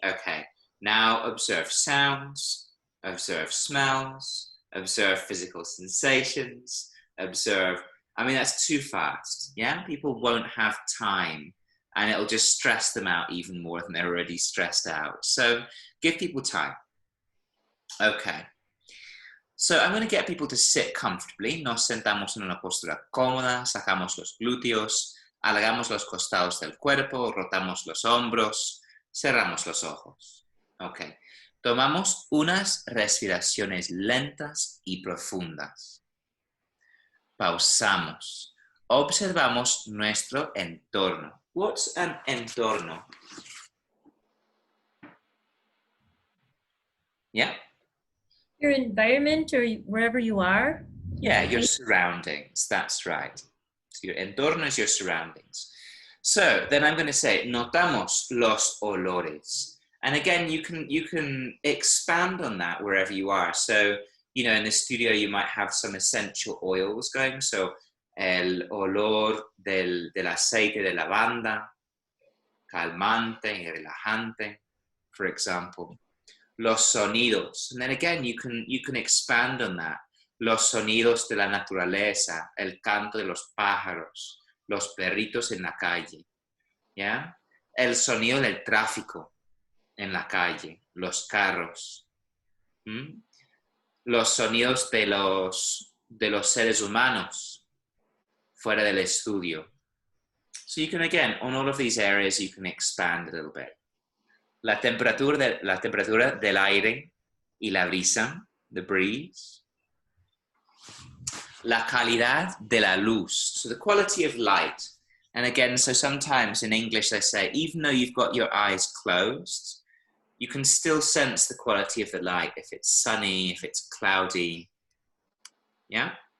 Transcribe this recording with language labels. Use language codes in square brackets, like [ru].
[en] Okay, now observe sounds, observe smells, observe physical sensations, observe, I mean, that's too fast, yeah? People won't have time and it'll just stress them out even more than they're already stressed out. So give people time. Okay. So I'm going to get people to sit comfortably. [es] Nos sentamos en una postura cómoda, sacamos los glúteos, alargamos los costados del cuerpo, rotamos los hombros, cerramos los ojos. Ok. Tomamos unas respiraciones lentas y profundas. Pausamos. Observamos nuestro entorno. [en] What's an entorno? Yeah? Your environment or wherever you are. Yeah, your surroundings. That's right. So your entorno is your surroundings. So then I'm going to say, [es] notamos los olores. [en] And again, you can expand on that wherever you are. So, you know, in the studio, you might have some essential oils going. [es] So, el olor del aceite de lavanda, calmante y relajante, [en] for example. [es] Los sonidos. [en] And then again, you can expand on that. [es] Los sonidos de la naturaleza, el canto de los pájaros, los perritos en la calle. ¿Ya? El sonido del tráfico en la calle, los carros. Los sonidos de los seres humanos fuera del estudio. [en] So you can, again, on all of these areas, you can expand a little bit. [es] La temperatura del aire y la brisa, [en] the breeze. [es] La calidad de la luz, [en] so the quality of light. And again, so sometimes in English they say, even though you've got your eyes closed, you can still sense the quality of the light, if it's sunny, if it's cloudy. Yeah?